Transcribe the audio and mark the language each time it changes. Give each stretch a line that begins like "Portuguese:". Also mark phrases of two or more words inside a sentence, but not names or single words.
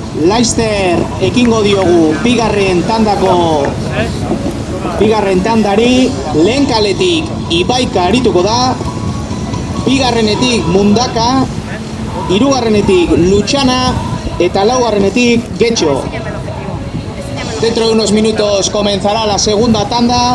Basque: Laster ekingo diogu bigarren tandari. Lehen kaletik Ibaika arituko da, bigarrenetik Mundaka, hirugarrenetik Luchana eta laugarrenetik Getxo.
Spanish: Dentro de unos minutos comenzará la segunda tanda.